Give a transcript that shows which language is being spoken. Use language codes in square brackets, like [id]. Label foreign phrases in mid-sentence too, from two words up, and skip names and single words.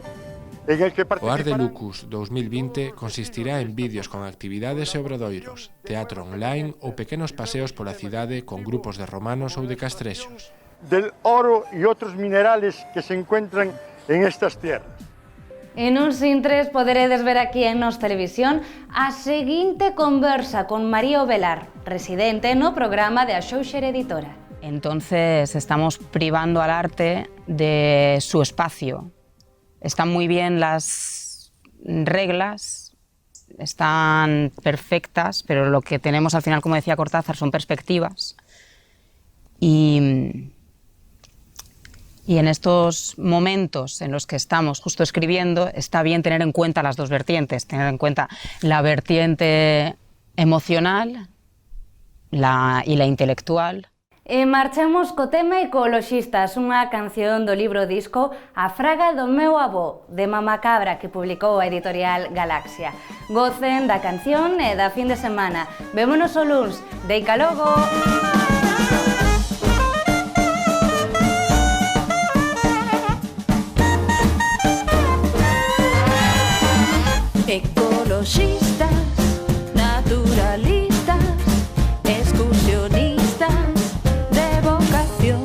[gl] O Ardelucus 2020 consistirá en vídeos con actividades e obradoiros, teatro online ou pequenos paseos pola cidade con grupos de romanos ou de castrexos. [es] Del oro [gl] e outros [es] minerales que se encuentran en estas tierras. [gl] En uns intres poderedes ver aquí en Nos Televisión a seguinte conversa con María Ovelar, residente no programa de Axouxer Editora. [es] Entonces estamos privando al arte de su espacio. Están muy bien las reglas, están perfectas, pero lo que tenemos al final, como decía Cortázar, son perspectivas. Y en estos momentos en los que estamos justo escribiendo, está bien tener en cuenta las dos vertientes, tener en cuenta la vertiente emocional y la intelectual. [gl] E marchamos co tema Ecoloxistas, unha canción do libro disco A fraga do meu avó, de Mama Cabra, que publicou a editorial Galaxia. Gocen da canción e da fin de semana. Vémonos o luns. Deica logo! Ecoloxistas, naturalistas, excursionistas de vocación.